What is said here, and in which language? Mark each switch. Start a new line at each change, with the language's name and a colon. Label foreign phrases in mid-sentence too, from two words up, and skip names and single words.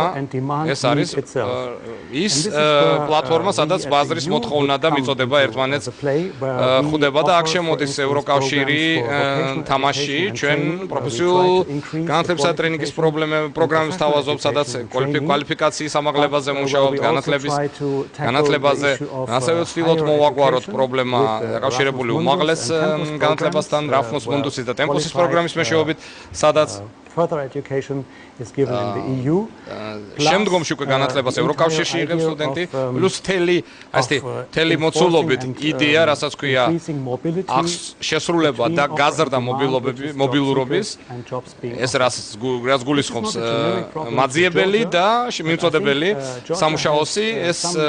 Georgian: ეს არის ის პლატფორმა, სადაც ბაზრის მოთხოვნა და მიწოდება ერთმანეთს ხვდება და აქ შემოდის ევროკავშირი თამაში, ჩვენ პროფესიულ განათლებისა და ტრენინგის პროგრამებს თავაზობთ, სადაც კვალიფიკაციის ამაღლებაზე მუშაობთ, განათლებაზე, ასევე ვცდილობთ მოვაგვაროთ პრობლემა დაკავშირებული უმაღლეს განათლებასთან, Erasmus Mundus და Tempus-ის პროგრამის მეშვეობით, სადაც
English: further education is given in the EU.
Georgian: შემდგომში უკვე განათლებას ევროკავშირში იღებს სტუდენტი, პლუს თელი მოცულობით იდეა, რასაც ქვია შესრულება და გაზრდა მობილურობის, ეს რაც გულისხმობს მაძიებელი და მიმწოდებელი სამუშაოსი, ეს